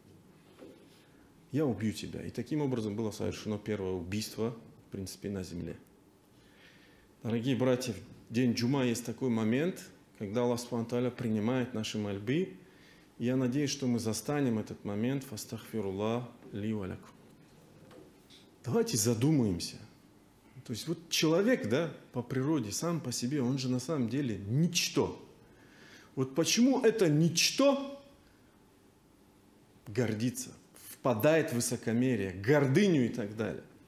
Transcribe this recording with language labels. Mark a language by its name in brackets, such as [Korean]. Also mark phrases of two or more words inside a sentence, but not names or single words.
[Russian] Я убью тебя. И таким образом было совершено первое убийство, в принципе, на земле. Дорогие братья, в день Джума есть такой момент, когда [Arabic] الله سبحانه وتعالى [Russian] принимает наши мольбы. И я надеюсь, что мы застанем этот момент. [Arabic] فاستغفر الله لي ولكم. [Russian] Давайте задумаемся. То есть вот человек, да, по природе, сам по себе, он же на самом деле ничто. Вот почему это ничто гордится, впадает в высокомерие, гордыню и так далее.